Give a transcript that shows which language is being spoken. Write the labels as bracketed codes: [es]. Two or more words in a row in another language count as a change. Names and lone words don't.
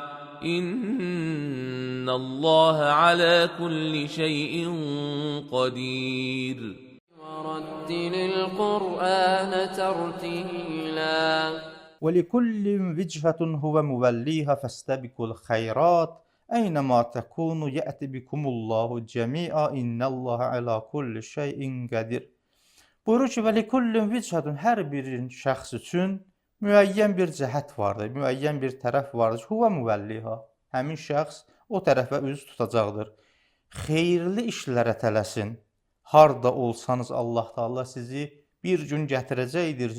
[ar] إِنَّ اللَّهَ عَلَى كُلِّ شَيْءٍ قَدِيرٌ وَرَتِّلِ الْقُرْآنَ تَرْتِيلًا وَلِكُلٍّ وِجْهَةٌ هُوَ مُوَلِّيهَا فَاسْتَبِقُوا الْخَيْرَاتِ أَيْنَمَا تَكُونُوا يَأْتِ بِكُمُ اللَّهُ جَمِيعًا إِنَّ اللَّهَ عَلَى كُلِّ شَيْءٍ قَدِيرٌ. [az] Buyurur ki, [ar] وَلِكُلٍّ وِجْهَةٌ [az] hər bir şəxs üçün müəyyən bir cəhət vardır, müəyyən bir tərəf vardır ki, [ar] هُوَ مُوَلِّيهَا. [az] Həmin şəxs o tərəfə üz tutacaqdır. Xeyirli işlərə tələsin. Harda olsanız Allah Teala sizi bir gün gətirəcəkdir.